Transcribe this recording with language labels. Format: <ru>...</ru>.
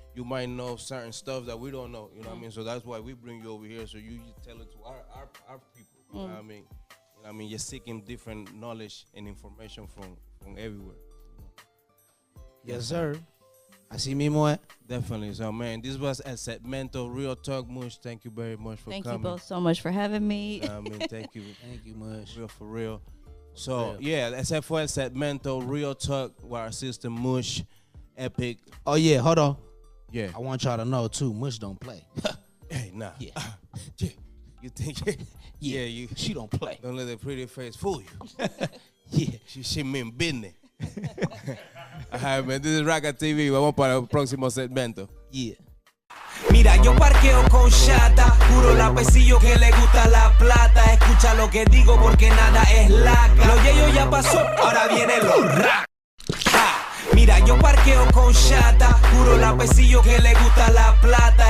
<en>You might know certain stuff that we don't know. You know what I mean? So that's why we bring you over here, so you tell it to our people. You know what I mean? You know what I mean? You're seeking different knowledge and information from everywhere.</en> <es>Yes, sir. Así mismo es.</es> <en>Definitely. So, man, this was a segmento Real Talk. Mush, thank you very much for coming. Thank you both so much for having me. I mean, thank you. Thank you, Mush. Real for real.</en> <es>So, yeah, ese fue el segmento Real Talk with our sister Mush, Epic.</es> <en>Oh, yeah, hold on. Yeah. I want y'all to know, too, Mush don't play. Hey, nah. Yeah. Yeah. You think? Yeah, she don't play. Don't let the pretty face fool you. Yeah. She mean business. Alright, man, this is Raka TV.</en> <es>Vamos para el próximo segmento.</es> <en>Yeah. Mira, yo parqueo con chata, puro lapecillo que le gusta la plata. Escucha lo que digo porque nada es laca. Lo yeyo ya pasó, ahora viene lo rap. Mira, yo parqueo con chata, puro lapecillo que le gusta la plata.</en>